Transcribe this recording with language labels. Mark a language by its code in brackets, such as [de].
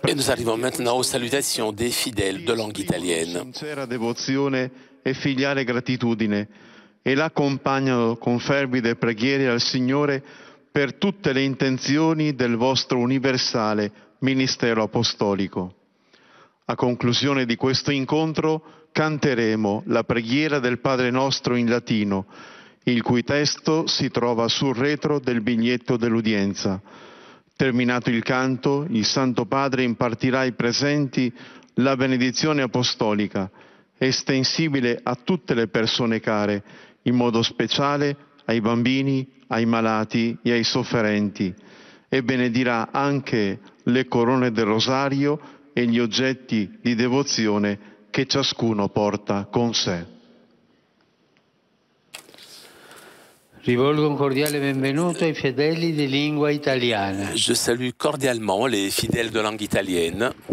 [fr] Et nous arrivons maintenant aux salutations des fidèles de langue italienne. [it] Sincera devozione e filiale gratitudine e l'accompagnano con fervide preghiere al Signore per tutte le intenzioni del vostro universale ministero apostolico. A conclusione di questo incontro canteremo la preghiera del Padre nostro in latino, il cui testo si trova sul retro del biglietto dell'udienza. Terminato il canto, il Santo Padre impartirà ai presenti la benedizione apostolica, estensibile a tutte le persone care, in modo speciale ai bambini, ai malati e ai sofferenti, e benedirà anche le corone del rosario e gli oggetti di devozione che ciascuno porta con sé. Rivolgo un cordiale benvenuto ai fedeli di lingua italiana. [fr] Je salue cordialement les fidèles de langue italienne.